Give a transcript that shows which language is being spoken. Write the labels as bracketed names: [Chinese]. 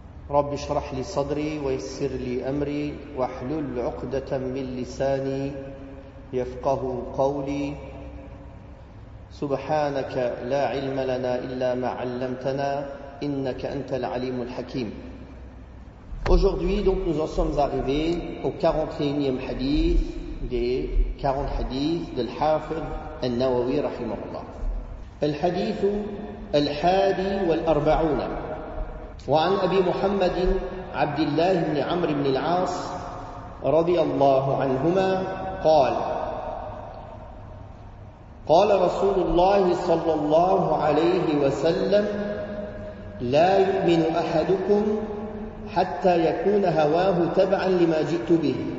[Arabic] رب اشرح لي صدري ويسر لي أمري واحلل عقدة من لساني يفقه قولي سبحانك لا علم لنا إلا ما علمتنا إنك أنت العليم الحكيم. [French] Aujourd'hui donc nous en sommes arrivés au 41e hadith des 40 hadiths de l'Hafidh al-Nawawi rahimahullah. [Arabic] الحديث الحادي والأربعون وعن أبي محمد عبد الله بن عمرو بن العاص رضي الله عنهما قال قال رسول الله صلى الله عليه وسلم لا يؤمن أحدكم حتى يكون هواه تبعا لما جئت به.